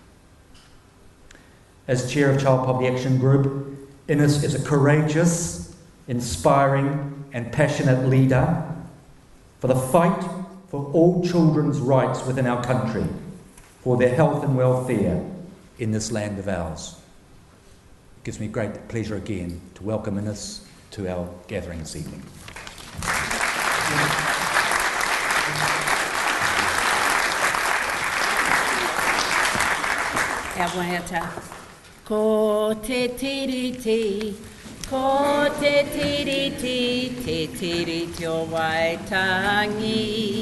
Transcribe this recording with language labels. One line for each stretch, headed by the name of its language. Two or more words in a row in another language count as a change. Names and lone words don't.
English: As chair of Child Poverty Action Group, Ines is a courageous, inspiring and passionate leader for the fight for all children's rights within our country, for their health and welfare in this land of ours. It gives me great pleasure again to welcome Ines to our gathering this evening.
Māori: Ko te tiriti, ko te tiriti, te tiriti o Waitangi.